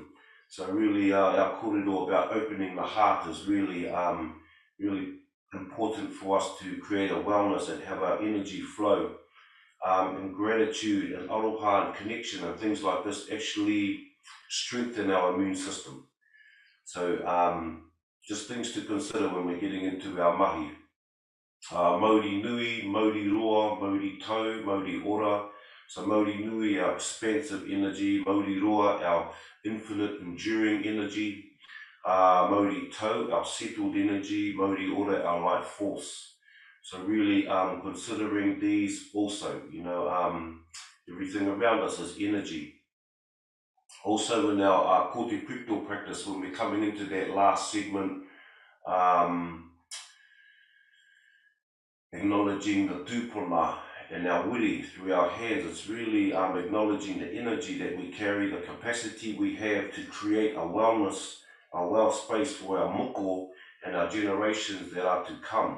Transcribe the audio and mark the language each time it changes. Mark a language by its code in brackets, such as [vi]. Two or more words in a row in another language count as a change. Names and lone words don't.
[en] So really, our kōrero about opening the heart is really, really important for us to create a wellness and have our energy flow. And gratitude and aroha and connection and things like this actually strengthen our immune system. So just things to consider when we're getting into our mahi. [mi] Mauri nui, mauri roa, mauri tau, mauri ora. So mauri nui, [en] our expansive energy, [mi] mauri roa, [en] our infinite enduring energy, [mi] mauri tau, [en] our settled energy, [mi] mauri ora, [en] our life force. So really considering these also, everything around us is energy. Also in our kote pipto practice, when we're coming into that last segment, acknowledging the tūpuna and our wiri through our hands, it's really acknowledging the energy that we carry, the capacity we have to create a wellness, a well space for our moko and our generations that are to come.